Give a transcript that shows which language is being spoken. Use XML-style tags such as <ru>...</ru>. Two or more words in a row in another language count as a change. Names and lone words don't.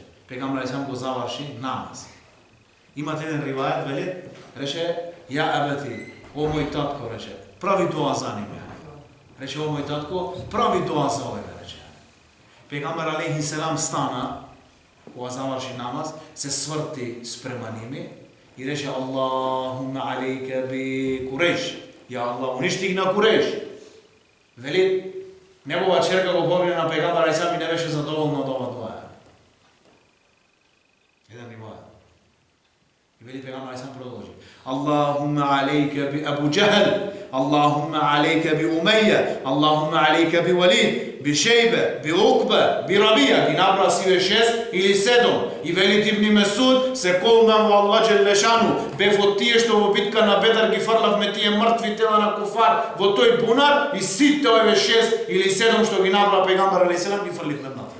<mk>Пегамбер сам го заврши намаз. Имате еден ривајат вели, рече:</mk> <ar>"يا أبت,</ar> <mk>о мој татко", рече, "прави дуа за ними." Рече: "О мој татко, прави дуа за овој", рече. Пегамбер</mk> <ar>عليه السلام</ar> <mk>стана, кога заврши намаз, се сврти спрема ними и рече:</mk> <ar>"اللهم عليك بقريش."</ar> <mk>Ја Аллах, уништи ги на Курејш. Вели, негова черка го говори на пегамбер сам и не беше задоволна од ова дуа. Еден ривајат. И вели пегамбер сам продолжи:</mk> <ar>"اللهم عليك بأبي جهل اللهم عليك بأمية اللهم عليك بوليد بشيبة بعقبة بربيعة."</ar> <mk>Ги набра сиве 6 или 7. И вели Ибн Месуд: "Се колнам во Аллах Џелешану, бев од тие што во битка на Бедр ги фрлавме тие мртви тела на куфар во тој бунар и сите овие 6 или 7 што ги набра пегамбер</mk> <ar>عليه السلام</ar> <mk>ги фрлихме внатре."</mk>